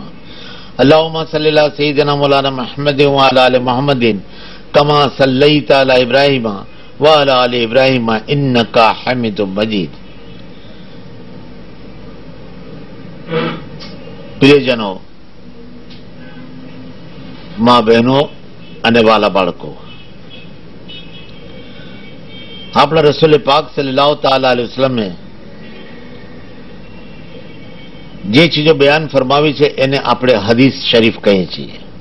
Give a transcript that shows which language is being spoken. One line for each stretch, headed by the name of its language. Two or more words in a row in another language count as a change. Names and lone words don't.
Arabic: اللهم صل على سيدنا مولانا محمد وعلى آل محمد كما صليت على إبراهيم وعلى آل إبراهيم إنك حميد مجيد.
Hindi: प्रियजनों, मां बहनों
Gujarati: અને વાલા બાળકો, આપણા રસૂલ પાક
Arabic: صلى الله تعالى عليه وسلم
Gujarati: જે ચીજો બયાન ફરમાવી છે એને આપણે હદીસ શરીફ કહીએ છીએ.